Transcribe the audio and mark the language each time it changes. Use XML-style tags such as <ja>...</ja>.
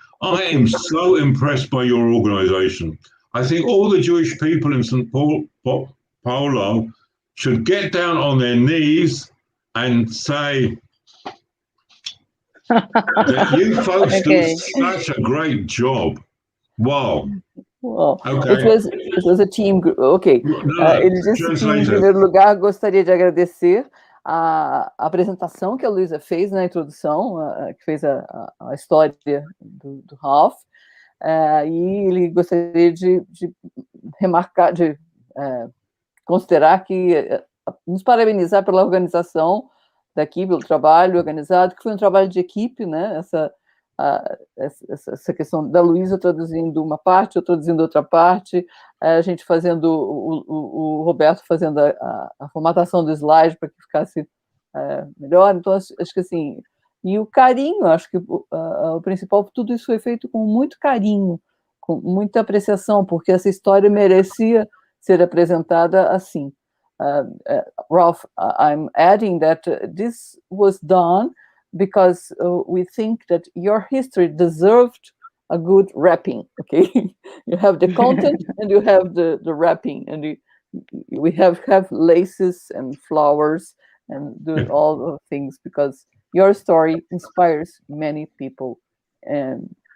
<en>I am so impressed by your organization. I think all the Jewish people in St. Paulo should get down on their knees and say that you folks do such a great job. Wow. Well, Okay. it was a team group. Ok.</en> <pt>Ele disse que, em primeiro lugar, gostaria de agradecer a apresentação que a Luísa fez na introdução, que fez a história do Ralph, e ele gostaria de remarcar, de considerar que, nos parabenizar pela organização daqui, pelo trabalho organizado, que foi um trabalho de equipe, né? Essa questão da Luísa traduzindo uma parte, eu traduzindo outra parte, a gente fazendo, o Roberto fazendo a formatação do slide para que ficasse melhor. Então, acho que assim, e o carinho, acho que o principal, tudo isso foi feito com muito carinho, com muita apreciação, porque essa história merecia ser apresentada assim.</pt> <en>Ralph, I'm adding that this was done because we think that your history deserved a good wrapping. Okay, you have the content and you have the wrapping, and we have laces and flowers and do all the things, because your story inspires many people, and</en>